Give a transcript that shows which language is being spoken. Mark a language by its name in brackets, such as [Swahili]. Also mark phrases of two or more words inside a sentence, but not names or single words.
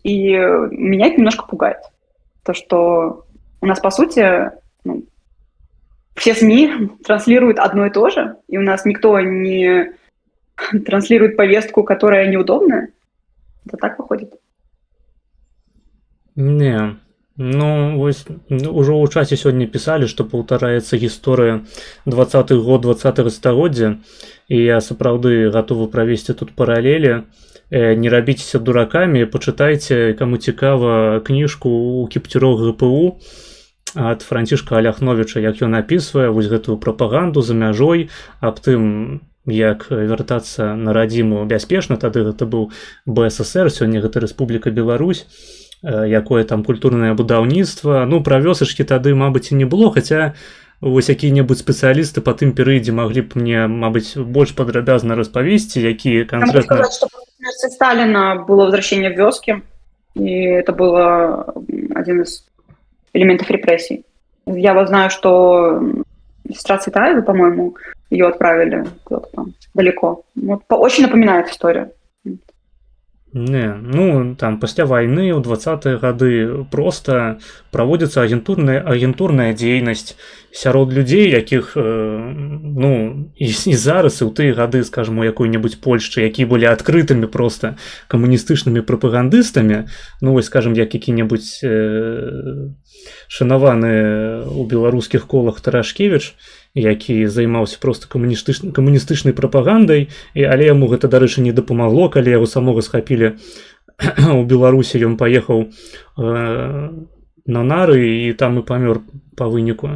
[Russian] И меня это немножко пугает. То, что у нас, по сути, все СМИ транслируют одно и то же, и у нас никто не транслирует повестку, которая неудобная. Это так выходит. Не. [Belarusian] Вось ужо ў часе сёння пісалі, што паўтараецца гісторыя 20-х год 20-го стагоддзя, і я сапраўды гатовы правесці тут паралелі. Не рабіцеся дуракамі, пачытайце, каму цікава, кніжку ў кіпцюрох ГПУ ад Францішка Аляхновіча, як ён апісвае вось гэтую прапаганду за мяжой аб тым, як вяртацца на радзіму бяспечна. Тады гэта быў БССР, сёння гэта Рэспубліка Беларусь, якое там культурнае будаўніцтва. Пра вёсачкі тады, мабыць, і не было, хаця вось якія-небудзь спецыялісты па тым перыядзе маглі б мне, мабыць, больш падрабязна распавесці, якія канкрэтна... [Russian] Могу сказать, что после смерти Сталина было возвращение в вёски, и это было один из элементов репрессий. Я вот знаю, что сестра Цветаева, по-моему, ее отправили куда-то там далеко. Вот, очень напоминает историю. [Belarusian] Не, ну там пасля вайны ў 20-е гады проста праводзіцца агентурная дзейнасць сярод людзей, якіх ну і зараз і ў тыя гады, скажем, у якой-небудзь Польшчы, якія былі адкрытымі проста камуністычнымі прапагандыстамі, ну вось скажем, як які-небудзь шанаваны ў беларускіх колах Тарашкевіч, які займаўся проста камуністычнай прапагандай, але яму гэта, дарэчы, не дапамагло, калі яго самога схапілі у Беларусі, ён паехаў на нары і там і памёр па выніку.